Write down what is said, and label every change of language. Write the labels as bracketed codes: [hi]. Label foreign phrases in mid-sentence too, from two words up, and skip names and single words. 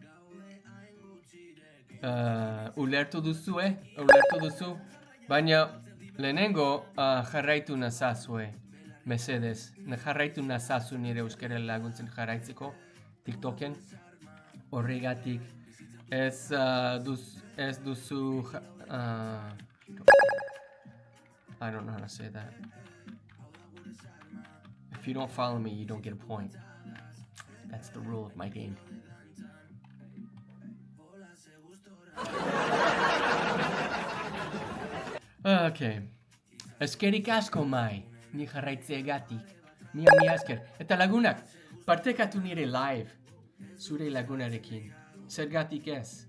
[eu] Ulertu duzu, baina lehenengo jarraitu nazazue. Mesedez, jarraitu nazazu nire euskara laguntzen jarraitzeko TikToken. Horregatik ez duzu [en] I don't know how to say that. If you don't follow me, you don't get a point. That's the rule of my game. Okay. [eu] Eskerik asko mai. Ni jarraitzeagatik. Mia esker. Eta lagunak, partekatu nire live. Zure lagunarekin. Zergatik ez.